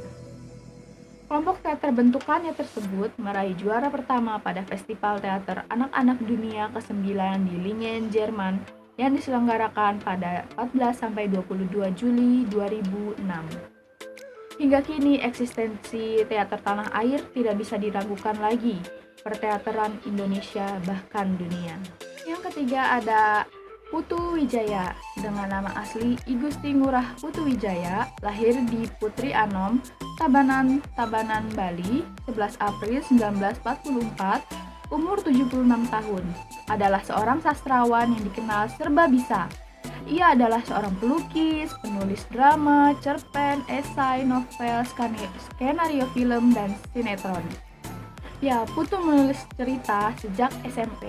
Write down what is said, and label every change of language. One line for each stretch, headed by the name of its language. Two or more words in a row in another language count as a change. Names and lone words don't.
Indonesian: Kelompok teater bentukannya tersebut meraih juara pertama pada Festival Teater Anak-anak Dunia ke-9 di Lingen, Jerman yang diselenggarakan pada 14-22 Juli 2006. Hingga kini eksistensi Teater Tanah Air tidak bisa diragukan lagi, perteateran Indonesia bahkan dunia. Yang ketiga ada Putu Wijaya, dengan nama asli I Gusti Ngurah Putu Wijaya, lahir di Putri Anom, Tabanan, Bali, 11 April 1944, umur 76 tahun. Adalah seorang sastrawan yang dikenal serba bisa. Ia adalah seorang pelukis, penulis drama, cerpen, esai, novel, skenario film, dan sinetron. Ya, Putu menulis cerita sejak SMP.